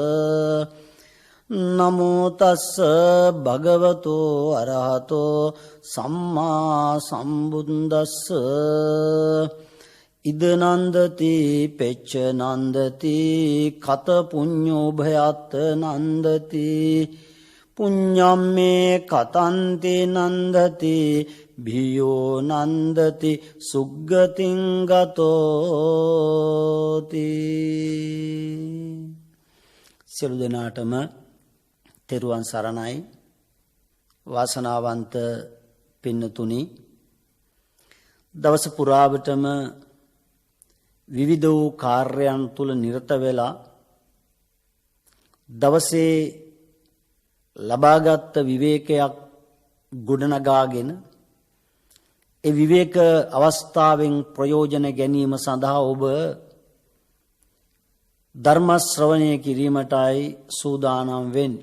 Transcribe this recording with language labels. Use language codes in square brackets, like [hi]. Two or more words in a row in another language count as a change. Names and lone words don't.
[pi] නමෝ තස්ස භගවතු අරහතෝ සම්මා සම්බුද්දස්ස ඉද නන්දති පෙච්ච නන්දති කත පුඤ්ඤෝ භයත් නන්දති පුඤ්ඤම්මේ කතන්ති නන්දති භියෝ නන්දති සුග්ගතින් ගතෝති. [si] සියලු දෙනාටම තෙරුවන් සරණයි. වාසනාවන්ත පින්නතුනි, දවස පුරාවටම විවිධ වූ කාර්යයන් තුල නිරත වෙලා දවසේ ලබාගත් විවේකයක් ගොඩනගාගෙන ඒ විවේක අවස්ථාවෙන් ප්‍රයෝජන ගැනීම සඳහා ඔබ ධර්ම ශ්‍රවණය කිරීමටයි සූදානම් වෙන්නේ.